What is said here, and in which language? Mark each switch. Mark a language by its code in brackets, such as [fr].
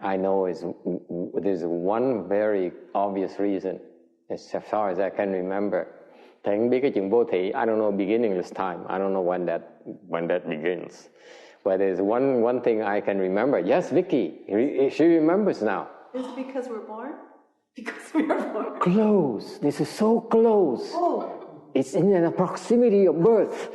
[en] I know there's one very obvious reason, as far as I can remember. [vi] Thầy không biết cái chuyện vô thỉ. [en] I don't know beginning this time. I don't know when that begins. But there's one thing I can remember. Yes, Vicky, she remembers now. Is it because we're born? Because we are born. Close. This is so close. Oh. It's in the proximity of birth.